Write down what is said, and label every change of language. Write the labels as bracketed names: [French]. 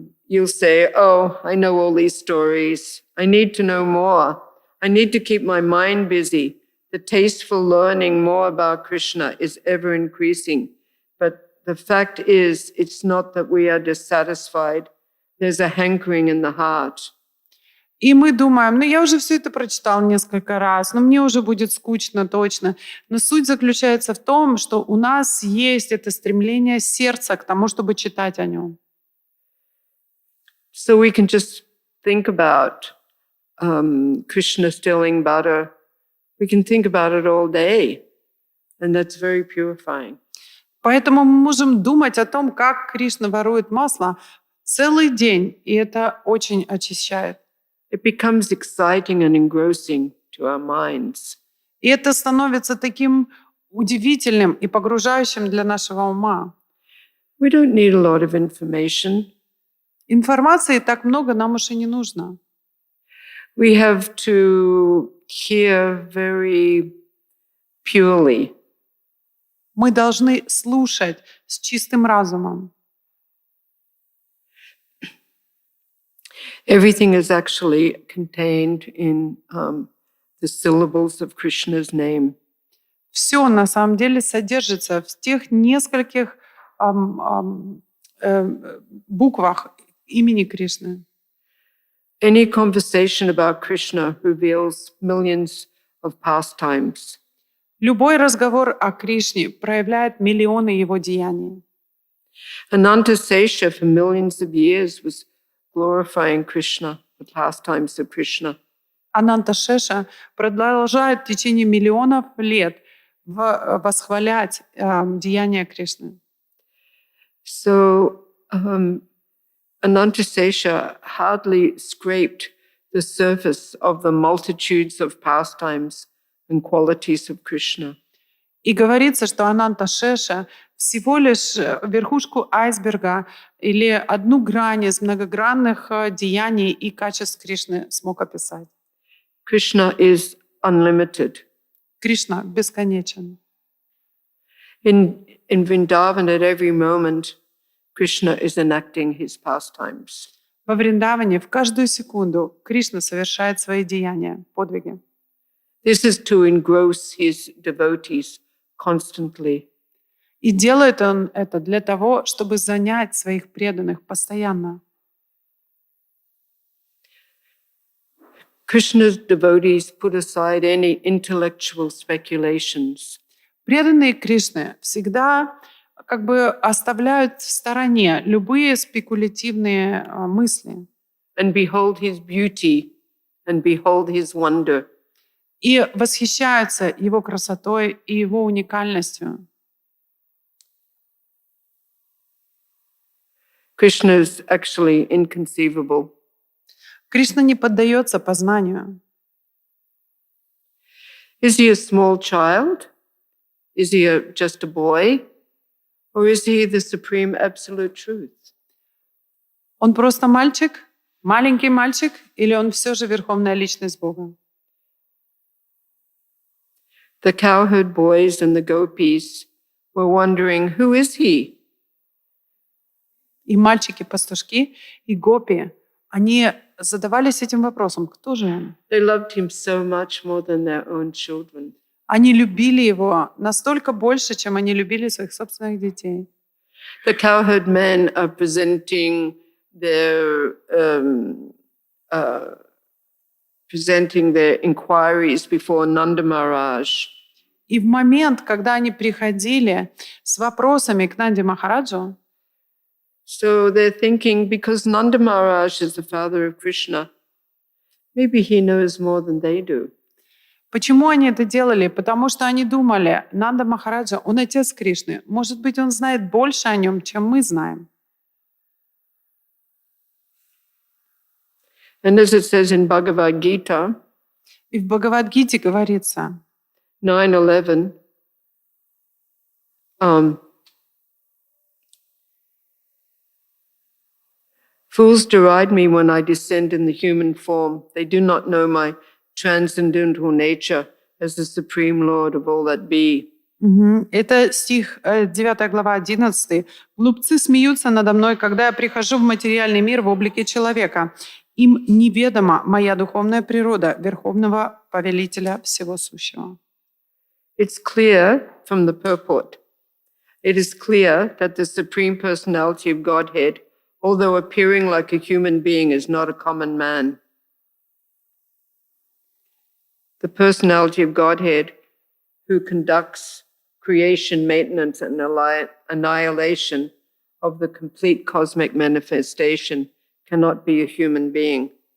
[English] You'll say, oh, I know all these stories. I need to know more. I need to keep my mind busy. The taste for learning more about Krishna is ever increasing. But the fact is, it's not that we are dissatisfied. There's a hankering in the heart. [Russian] И мы думаем, ну я уже все это прочитал несколько раз, но мне уже будет скучно точно. Но суть заключается в том, что у нас есть это стремление сердца к тому, чтобы читать о нем. [English] So we can just think about Krishna stealing butter. We can think about it all day. And that's very purifying. [Russian] Поэтому мы можем думать о том, как Кришна ворует масло целый день, и это очень очищает. [English] It becomes exciting and engrossing to our minds. [Russian] И это становится таким удивительным и погружающим для нашего ума. [English] We don't need a lot of information. [Russian] Информации так много нам уж и не нужно. [English] We have to hear very purely. [Russian] Мы должны слушать с чистым разумом. [English] Everything is actually contained in the syllables of Krishna's name. [Russian] Все на самом деле содержится в тех нескольких буквах имени Кришны. [English] Any conversation about Krishna reveals millions of pastimes. [Russian] Любой разговор о Кришне проявляет миллионы его деяний. [English] Ananta Sesha for millions of years was glorifying Krishna, the pastimes of Krishna. [Russian] Ананта Шеша продолжает в течение миллионов лет восхвалять деяния Кришны. [English] So Ananta Sesha hardly scraped the surface of the multitudes of pastimes and qualities of Krishna. [Russian] И говорится, что Ананта Шеша всего лишь верхушку айсберга или одну грань из многогранных деяний и качеств Кришны смог описать. [English] Krishna is unlimited. [Russian] Кришна бесконечен. [English] In Vrindavan, at every moment, Krishna is enacting his pastimes. [Russian] Во Вриндаване в каждую секунду Кришна совершает свои деяния, подвиги. [English] This is to engross his devotees constantly. [Russian] И делает он это для того, чтобы занять своих преданных постоянно. [English] Krishna's devotees put aside any intellectual speculations. [Russian] Преданные Кришны всегда как бы оставляют в стороне любые спекулятивные мысли. [English] And behold his beauty and behold his wonder. [Russian] И восхищаются его красотой и его уникальностью. [English] Krishna is actually inconceivable. [Russian] Кришна не поддается познанию. [English] Is he a small child? Is he just a boy? Or is he the supreme absolute truth? [Russian] Он просто мальчик, маленький мальчик, или он все же верховная личность Бога? [English] The cowherd boys and the gopis were wondering, who is he? [Russian] И мальчики-пастушки, и гопи, они задавались этим вопросом, кто же он? [English] They loved him so much more than their own children. [Russian] Они любили его настолько больше, чем они любили своих собственных детей. [English] The cowherd men are presenting their inquiries before Nanda Maharaj. [Russian] И в момент, когда они приходили с вопросами к Нанде Махараджу, [English] so they're thinking, because Nanda Maharaj is the father of Krishna, maybe he knows more than they do. [Russian] почему они это делали? Потому что они думали, Нанда Махараджа, он отец Кришны. Может быть, он знает больше о нем, чем мы знаем. [English] And as it says in Bhagavad Gita, [Russian] И в Бхагават-гите говорится, [English] 9:11, fools deride me when I descend in the human form. They do not know my transcendental nature as the supreme Lord of all that be. [Russian] Это стих 9 глава 11. «Глупцы смеются надо мной, когда я прихожу в материальный мир в облике человека, Им неведома моя духовная природа, Верховного Повелителя Всего Сущего. [English] It's clear from the purport. It is clear that the Supreme Personality of Godhead, although appearing like a human being, is not a common man. The Personality of Godhead, who conducts creation, maintenance, and annihilation of the complete cosmic manifestation, cannot be a human being.